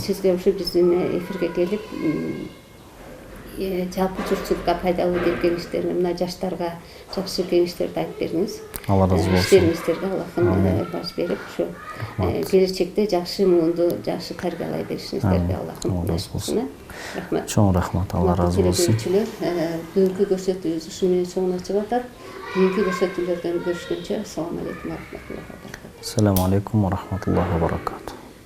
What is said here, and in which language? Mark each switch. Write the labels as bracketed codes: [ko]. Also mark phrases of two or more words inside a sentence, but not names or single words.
[ky] Сизге ушу биздин эфирге келип, жалпы журтчулукка пайдалуу деп кеңештерин, мына жаштарга жакшы кеңештерди айтып бердиңиз. Алла разы болсун. Иштериңиздерге Аллахым баш берип, ушу келечекте жакшы муунду жакшы тарбиялай беришиңиздерге Аллахым насып кылсын. Рахмат. Чоң рахмат. Алла разы болсун. Бүгүнкү көрсөтүүбүз ушу менен соңуна чыгып атат. Кийинки көрсөтүүлөрдөн көрүшкөнчө, [ar] السلام عليكم ورحمة الله وبركاته. السلام عليكم ورحمة الله وبركاته.